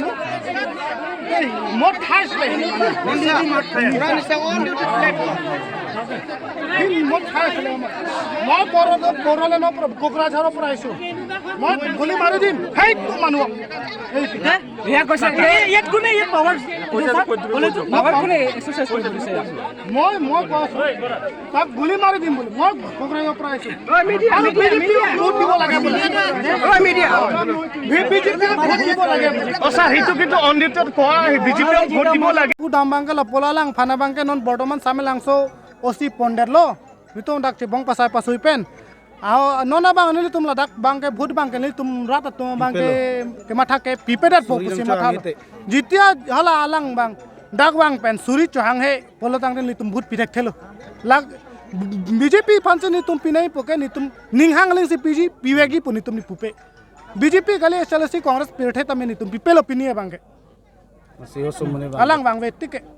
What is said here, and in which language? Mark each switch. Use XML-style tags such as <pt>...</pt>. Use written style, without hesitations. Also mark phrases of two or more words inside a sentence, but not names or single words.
<as>মোৰ ঠাইছ মই খাই আছিলোঁ মই বড়োলেণ্ডৰ পৰা কোকৰাঝাৰৰ পৰা আহিছোঁ মই গুলি মাৰি দিম সেইটো মানুহক মই কৈ আছোঁ তাক গুলি মাৰি দিম বুলি মই কোকৰাঝাৰৰ পৰা আহিছোঁ আৰু বিজেপিক ভোট দিব লাগে বুলি বিজেপিক ভোট দিব লাগে বুলি ছাৰ সেইটো কিন্তু অনডিটেড কোৱা বিজেপিক ভোট দিব লাগে</as> <mjw>dalam bangke la pola lang phana bangke non bortoman same lang so osi ponder lo itu dak cibong pasai pasui pen nona bang ni tum la dak bangke bhut bangke ni tum rat tum bangke ke matha ke pipedat po pusi matha jitia hala alang bang dak bang pen suri chang he polo tang ni tum bhut pidak thelo lag BJP panse ni tum pinai poke ni tum ninghang ling si PG piwegi pu ni tum ni pupe BJP kali SLC Congress pirthe tam ni tum pipelo pinie bangke alang bang wetik</mjw>